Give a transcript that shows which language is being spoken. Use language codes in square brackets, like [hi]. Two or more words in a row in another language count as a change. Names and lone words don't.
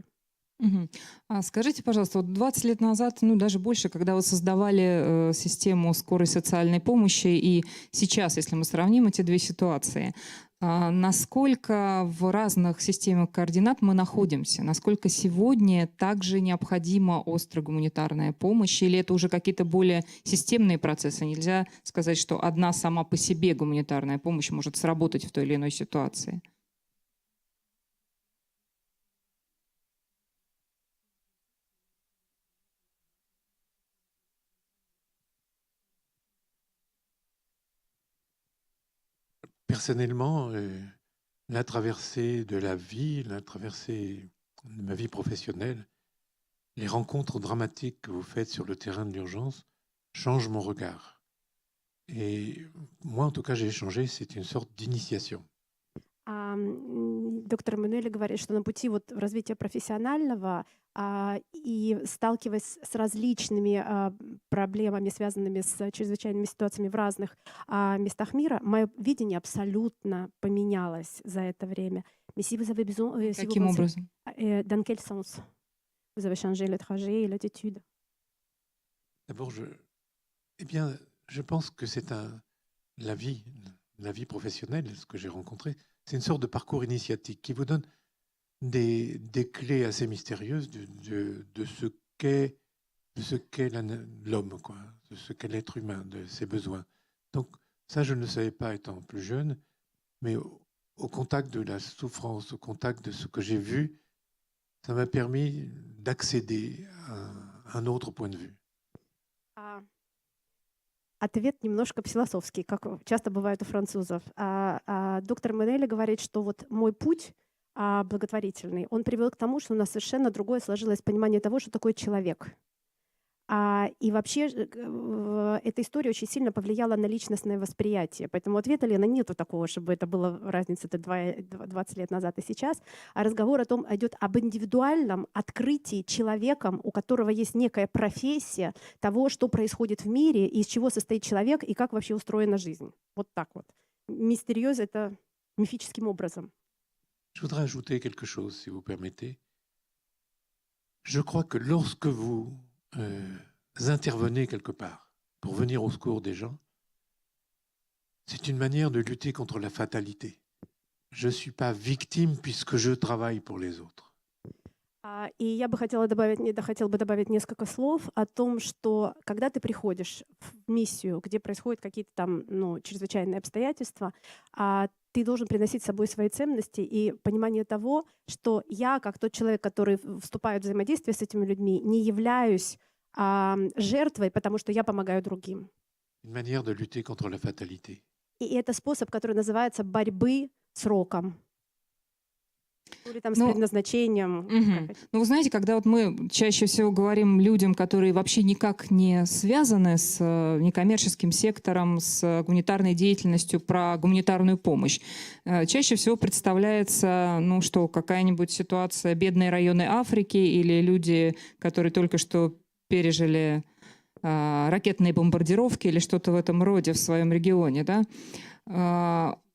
[ru] Скажите, пожалуйста, вот 20 лет назад, ну даже больше, когда вы создавали систему скорой социальной помощи, и сейчас, если мы сравним эти две ситуации, насколько в разных системах координат мы находимся? Насколько сегодня также необходима острая гуманитарная помощь? Или это уже какие-то более системные процессы? Нельзя сказать, что одна сама по себе гуманитарная помощь может сработать в той или иной ситуации? [fr] Personnellement, la traversée de la vie, la traversée de ma vie professionnelle, les rencontres dramatiques que vous faites sur le terrain de l'urgence changent mon regard. Et moi, en tout cas, j'ai changé, c'est une sorte d'initiation. [ru] Доктор Эммануэль говорит, что на пути вот развития профессионального и сталкиваясь с различными проблемами, связанными с чрезвычайными ситуациями в разных местах мира, мое видение абсолютно поменялось за это время. Каким образом? [fr] Dans quel sens vous avez changé le trajet et l'attitude? D'abord, je pense que c'est la vie professionnelle, ce que j'ai rencontré, c'est une sorte de parcours initiatique qui vous donne des clés assez mystérieuses de ce qu'est l'homme, quoi, de ce qu'est l'être humain, de ses besoins. Donc ça, je ne le savais pas étant plus jeune, mais au contact de la souffrance, au contact de ce que j'ai vu, ça m'a permis d'accéder à un autre point de vue. [ru] Ответ немножко философский, как часто бывает у французов. Доктор Эммануэль говорит, что вот мой путь благотворительный, он привел к тому, что у нас совершенно другое сложилось понимание того, что такое человек. И вообще эта история очень сильно повлияла на личностное восприятие. Поэтому ответа, Лена, нету такого, чтобы это была разница 20 лет назад и сейчас. А разговор о том идет об индивидуальном открытии человеком, у которого есть некая профессия того, что происходит в мире, из чего состоит человек и как вообще устроена жизнь. Вот так вот. Мистериоз — это мифическим образом. [fr] Je voudrais ajouter quelque chose, si vous permettez. Je crois que lorsque vous intervenez quelque part pour venir au secours des gens, c'est une manière de lutter contre la fatalité. Je ne suis pas victime puisque je travaille pour les autres. [ru] И я бы хотела хотел бы добавить несколько слов о том, что когда ты приходишь в миссию, где происходят какие-то там чрезвычайные обстоятельства, ты должен приносить с собой свои ценности и понимание того, что я, как тот человек, который вступает в взаимодействие с этими людьми, не являюсь жертвой, потому что я помогаю другим. [fr] Une manière de lutter contre la fatalité. [ru] И это способ, который называется борьбы с роком. Или там с Ну, предназначением. Ну, вы знаете, когда вот мы чаще всего говорим людям, которые вообще никак не связаны с некоммерческим сектором, с гуманитарной деятельностью, про гуманитарную помощь, чаще всего представляется, ну, что какая-нибудь ситуация, бедные районы Африки или люди, которые только что пережили ракетные бомбардировки или что-то в этом роде в своем регионе, да?